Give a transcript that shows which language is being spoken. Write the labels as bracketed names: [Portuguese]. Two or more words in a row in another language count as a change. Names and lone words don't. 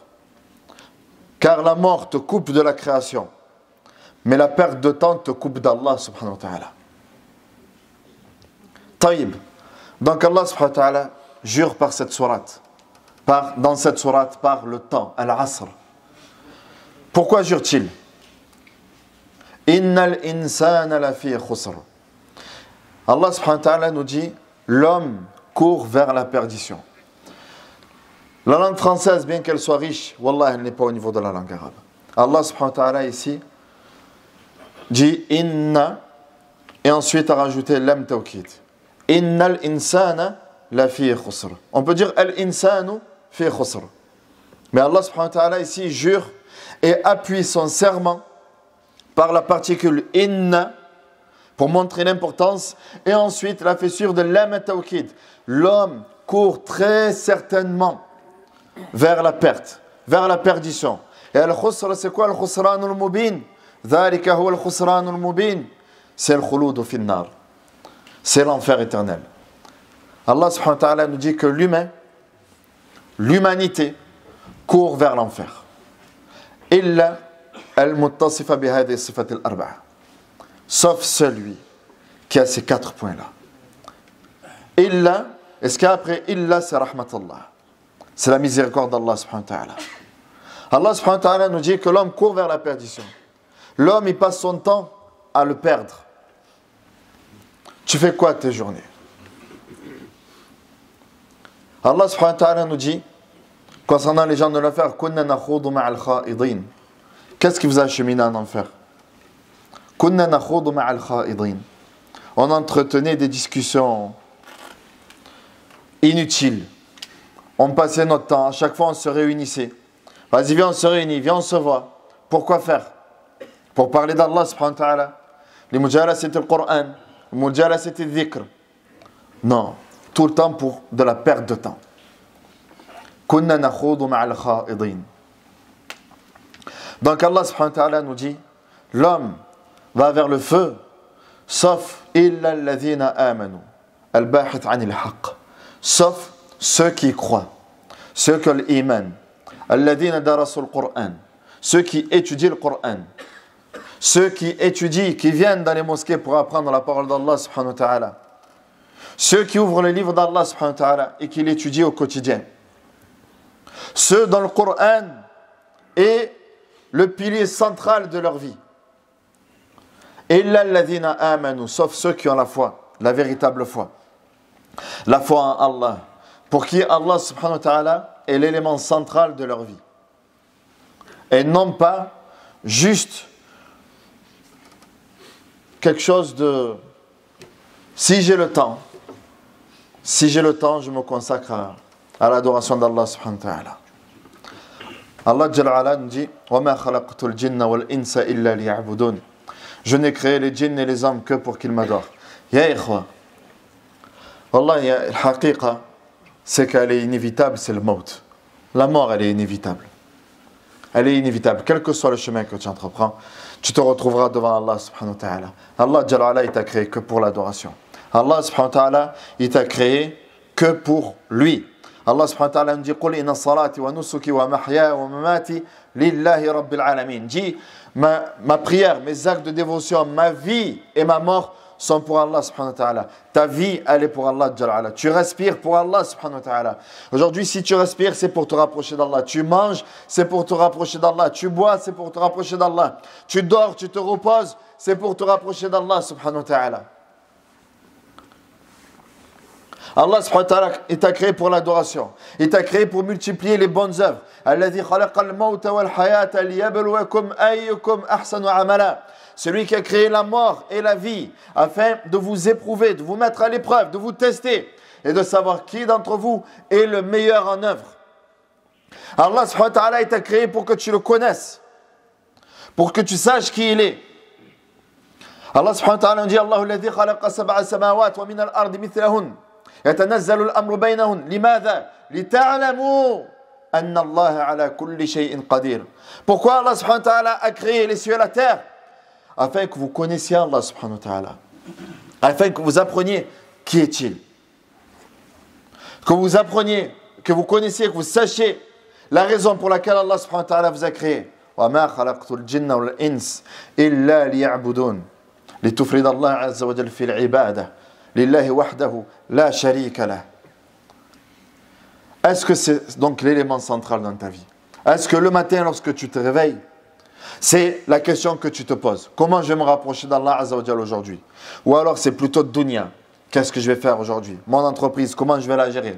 [French] Car la mort te coupe de la création, mais la perte de temps te coupe d' [Arabic] الله سبحانه وتعالى. [French] Taïb. Donc [Arabic] الله سبحانه وتعالى [French] jure par cette sourate. Dans cette sourate, par le temps, Al-Asr. Pourquoi jure-t-il? [Arabic] إن الإنسان لفي خسر. الله سبحانه وتعالى [French] nous dit: l'homme court vers la perdition. La langue française, bien qu'elle soit riche, wallah, elle n'est pas au niveau de la langue arabe. [Arabic] الله سبحانه وتعالى [French] ici dit inna et ensuite a rajouté [Arabic] لام توكيد. إن الإنسان لفي خسر. [French] On peut dire [Arabic] الإنسان في خسر. [French] Mais [Arabic] الله سبحانه وتعالى [French] ici jure et appuie son serment par la particule inna pour montrer l'importance, et ensuite la fessure de [Arabic] لام توكيد. [French] L'homme court très certainement vers la perte, vers la perdition. Et al-khusr, c'est quoi? [Arabic] الخسران المبين. ذلك هو الخسران المبين. [French] C'est le [Arabic] خلود في النار. [French] C'est l'enfer éternel. [Arabic] الله سبحانه وتعالى [French] nous dit que l'humanité court vers l'enfer. [Arabic] إلا المتصفة بهذه صفات الأربعة. [French] Sauf celui qui a ces 4 points-là. Illa, est-ce qu'après illa c'est rahmatullah? C'est la miséricorde d' [Arabic] الله سبحانه وتعالى. الله سبحانه وتعالى [French] nous dit que l'homme court vers la perdition. L'homme, il passe son temps à le perdre. tu fais quoi de tes journées? [Arabic] الله سبحانه وتعالى [French] nous dit, concernant les gens de l'enfer, [Arabic] كنا نخوض مع الخائضين. [French] Qu'est-ce qui vous a acheminé en enfer? [Arabic] كنا نخوض مع الخائضين. [French] On entretenait des discussions inutiles. On passait notre temps, à chaque fois on se réunissait. Vas-y, viens, on se réunit, viens, on se voit. Pourquoi faire? Pour parler d' [Arabic] الله سبحانه وتعالى. [French] Les mujalas c'était le Coran, les mujalas c'était le dhikr. Non, tout le temps pour de la perte de temps. [Arabic] كنا نخوض مع الخائضين. [French] Donc [Arabic] الله سبحانه وتعالى [French] nous dit, l'homme va vers le feu, sauf [Arabic] إلا الذين آمنوا، الباحث عن الحق. [French] Sauf ceux qui croient, ceux qui ont l'iman, [Arabic] الذين درسوا القرآن, [French] ceux qui étudient le Coran, ceux qui étudient, qui viennent dans les mosquées pour apprendre la parole d' [Arabic] الله سبحانه وتعالى, [French] ceux qui ouvrent le livre d' [Arabic] الله سبحانه وتعالى [French] et qui l'étudient au quotidien, ceux dont le Coran est le pilier central de leur vie. [Arabic] إلا الذين آمنوا, [French] sauf ceux qui ont la foi, la véritable foi. La foi en Allah, pour qui [Arabic] الله سبحانه وتعالى [French] est l'élément central de leur vie. Et non pas juste quelque chose de si j'ai le temps, je me consacre à l'adoration d' [Arabic] الله سبحانه وتعالى. الله جل وعلا [French] nous dit [Arabic] وَمَا خَلَقْتُ الْجِنَّ وَالْإِنسَ إِلَّا لِيَعْبُدُونَ. [French] Je n'ai créé les djinns et les hommes que pour qu'ils m'adorent. [Arabic] يا إخوة، والله، الحقيقة, [French] c'est qu'elle est inévitable, c'est le maut. La mort, elle est inévitable. Elle est inévitable. Quel que soit le chemin que tu entreprends, tu te retrouveras devant [Arabic] الله سبحانه وتعالى. الله جل وعلا, [French] il t'a créé que pour l'adoration. [Arabic] الله سبحانه وتعالى, [French] il t'a créé que pour lui. [Arabic] الله سبحانه وتعالى [French] nous dit [Arabic] قُلْ إِنَّ الصَّلَاةِ وَنُسُكِ وَمَحْيَايَ وَمَمَاتِي لِلَّهِ رَبِّ الْعَالَمِينَ. [French] Dis, ma prière, mes actes de dévotion, ma vie et ma mort sont pour [Arabic] الله سبحانه وتعالى. [French] Ta vie, elle est pour [Arabic] الله جل وعلا. [French] Tu respires pour [Arabic] الله سبحانه وتعالى. [French] Aujourd'hui, si tu respires, c'est pour te rapprocher d'Allah. Tu manges, c'est pour te rapprocher d'Allah. Tu bois, c'est pour te rapprocher d'Allah. Tu dors, tu te reposes, c'est pour te rapprocher d' [Arabic] الله سبحانه وتعالى. الله سبحانه وتعالى, [French] il t'a créé pour l'adoration. Il t'a créé pour multiplier les bonnes œuvres. [Arabic] الذي خلق الموت والحياة ليبلوكم أيكم أحسن عملا. [French] Celui qui a créé la mort et la vie afin de vous éprouver, de vous mettre à l'épreuve, de vous tester et de savoir qui d'entre vous est le meilleur en œuvre. [Arabic] الله سبحانه وتعالى, [French] il t'a créé pour que tu le connaisses, pour que tu saches qui il est. [Arabic] الله سبحانه وتعالى [French] nous dit [Arabic] الله الذي خلق سبع سماوات ومن الأرض مثلهن. يتنزل الأمر بينهن لماذا؟ لتعلموا أن الله على كل شيء قدير. [French] Pourquoi [Arabic] الله سبحانه وتعالى [French] a créé les cieux et la terre? Afin que vous connaissiez [Arabic] الله سبحانه وتعالى. [French] Afin que vous appreniez qui est-il. Que vous appreniez, que vous connaissiez, que vous sachiez la raison pour laquelle [Arabic] الله سبحانه وتعالى [French] vous a créé. [Arabic] وَمَا خَلَقْتُ الْجِنَّ وَالْإِنسَ إِلَّا لِيَعْبُدُونَ لِتُفْرِدَ اللَّهَ عَزَّ وَجَلَّ فِي الْعِبَادَةِ لله وحده لا شريك له. [French] Est-ce que c'est donc l'élément central dans ta vie? Est-ce que le matin, lorsque tu te réveilles, c'est la question que tu te poses? Comment je vais me rapprocher d' [Arabic] الله عز وجل [French] aujourd'hui? Ou alors c'est plutôt dunya. Qu'est-ce que je vais faire aujourd'hui? Mon entreprise, comment je vais la gérer?